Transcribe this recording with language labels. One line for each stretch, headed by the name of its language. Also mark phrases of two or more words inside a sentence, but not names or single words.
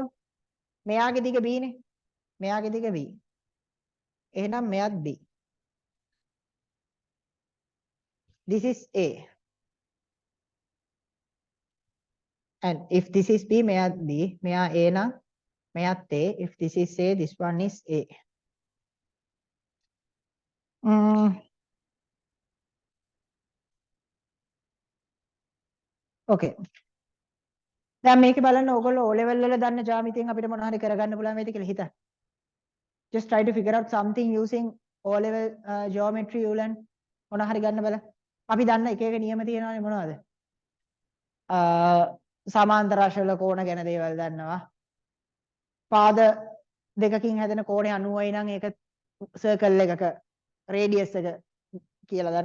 Sinhala: මෙයාගේ දිග B නේ. මෙයාගේ දිග B. එහෙනම් මෙයත් B.
English: This is A. And if this is B,
Sinhala: මෙයත් B. මෙයා A නම් මෙයත් A.
English: If this is A, this one is A. Okay.
Sinhala: දැන් මේකේ බලන්න ඕගොල්ලෝ O level වල දන්න ජ්‍යාමිතියෙන් අපිට මොනවා හරි කරගන්න පුළුවන් වේද කියලා හිතන්න.
English: Just try to figure out something using O level geometry
Sinhala: උලන් මොනවා හරි ගන්න බලන්න. අපි දන්න එක එක නියම තියෙනවානේ මොනවද? සමාන්තර රශල කෝණ ගැන දේවල් දන්නවා. පාද දෙකකින් හැදෙන කෝණය 90යි නම් ඒක සර්කල් එකක රේඩියස් එක කියලා දන්නවා.